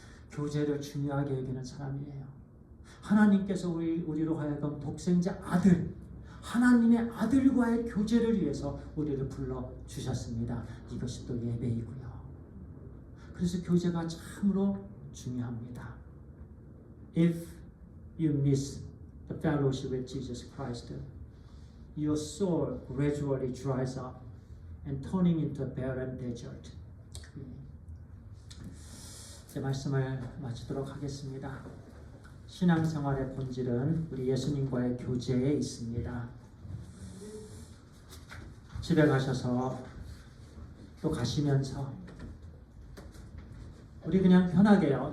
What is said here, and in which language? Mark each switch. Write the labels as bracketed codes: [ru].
[ko] 교제를 중요하게 여기는 사람이에요. 하나님께서 우리로 하여금 독생자 아들, 하나님의 아들과의 교제를 위해서 우리를 불러주셨습니다. 이것이 또 예배이고요. 그래서 교제가 참으로 중요합니다. [en] If you miss the fellowship with Jesus Christ, your soul gradually dries up and turning into a barren desert. [ko] 제 말씀을 마치도록 하겠습니다. 신앙생활의 본질은 우리 예수님과의 교제에 있습니다. 집에 가셔서 또 가시면서 우리 그냥 편하게요.